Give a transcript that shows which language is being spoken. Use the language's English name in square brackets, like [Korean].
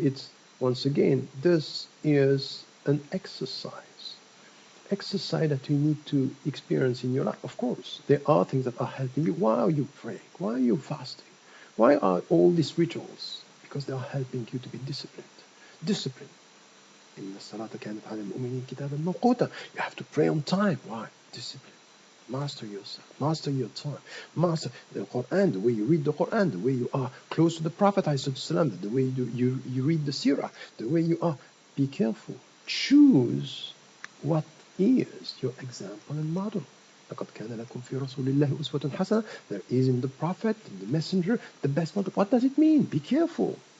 [English] It's once again, this is an exercise that you need to experience in your life. Of course, there are things that are helping you. Why are you praying? Why are you fasting? Why are all these rituals? Because they are helping you to be disciplined. Discipline. [Arabic] إن الصلاة كانت على المؤمنين كتابا موقوتا. [English] You have to pray on time. Why? Discipline. Master yourself. Master your time. Master the Quran, the way you read the Quran, the way you are close to the Prophet, the way you read the Sirah, the way you are. Be careful. Choose what is your example and model. [Arabic] لقد كان لكم في رسول الله أسوة حسنة. [English] There is in the Prophet, in the Messenger, the best model. What does it mean? Be careful.